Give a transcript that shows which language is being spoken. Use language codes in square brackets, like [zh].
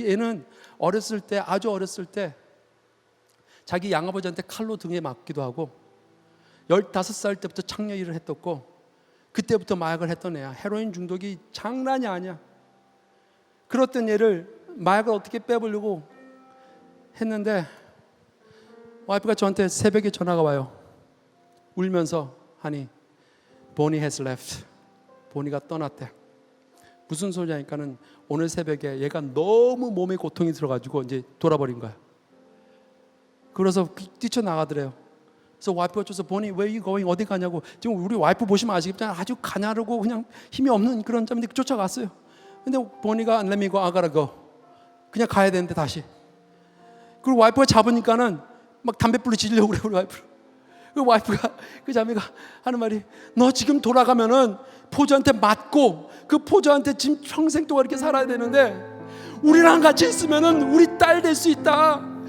[ko] 이 애는 어렸을 때, 아주 어렸을 때 자기 양아버지한테 칼로 등에 맞기도 하고 15살 때부터 창녀 일을 했었고 그때부터 마약을 했던 애야. 헤로인 중독이 장난이 아니야. 그렇던 얘를 마약을 어떻게 빼보려고 했는데 와이프가 저한테 새벽에 전화가 와요. 울면서 하니 [en] Bonnie has left. [ko] 보니가 떠났대. 무슨 소리냐니까는 오늘 새벽에 얘가 너무 몸에 고통이 들어가지고 이제 돌아버린 거야. 그래서 뛰쳐나가더래요. 그래서 와이프가 어쩌서 보니 [en] where you going? [ko] 어디 가냐고. 지금 우리 와이프 보시면 아시겠지만 아주 가냐르고 그냥 힘이 없는 그런 자인데 쫓아갔어요. 근데 보니가 [en] let me go, I gotta go. [ko] 그냥 가야 되는데 다시. 그리고 와이프가 잡으니까는 막 담배불로 지르려고 그래 우리 와이프. 그 와이프가 그 자매가 하는 말이 너 지금 돌아가면은 포주한테 맞고 그 포주한테 지금 평생 동안 이렇게 살아야 되는데 우리랑 같이 있으면은 우리 딸 될 수 있다.